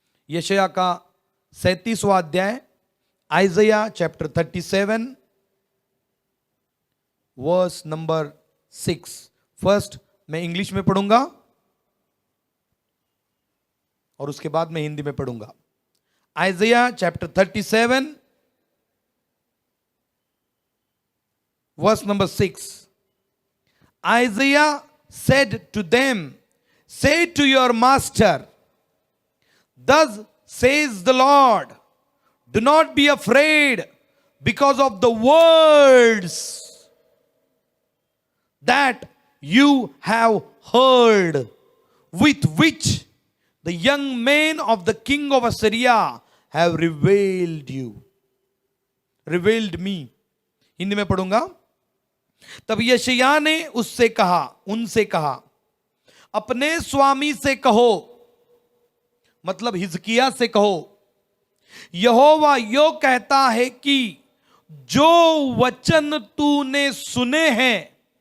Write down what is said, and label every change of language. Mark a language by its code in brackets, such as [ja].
[hi] यशायाह का 37वां अध्याय, आइज़ाया चैप्टर 37 वर्स नंबर 6। फर्स्ट मैं इंग्लिश में पढ़ूंगा और उसके बाद मैं हिंदी में पढ़ूंगा। [en] Isaiah chapter 37 verse number 6. Isaiah said to them, say to your master, thus says the Lord, do not be afraid, because of the words that you have heard, with which the young men of the king of Assyria have revealed me. [hi] Hindi में पढ़ूंगा। तब यशायाह ने उनसे कहा, अपने स्वामी से कहो, मतलब हिजकिय्याह से कहो, यहोवा यो कहता है कि जो वचन तूने सुने हैं,